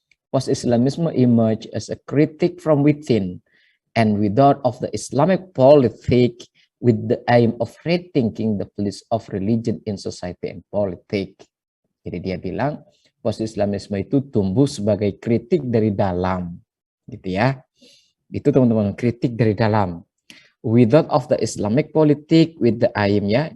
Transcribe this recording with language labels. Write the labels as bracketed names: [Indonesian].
[English] Post-Islamisme emerge as a critic from within and without of the Islamic politic with the aim of rethinking the place of religion in society and politics. [Indonesian] Jadi dia bilang post-Islamisme itu tumbuh sebagai kritik dari dalam, gitu ya. Itu teman-teman, kritik dari dalam. [English] Without of the Islamic politic with the aim ya.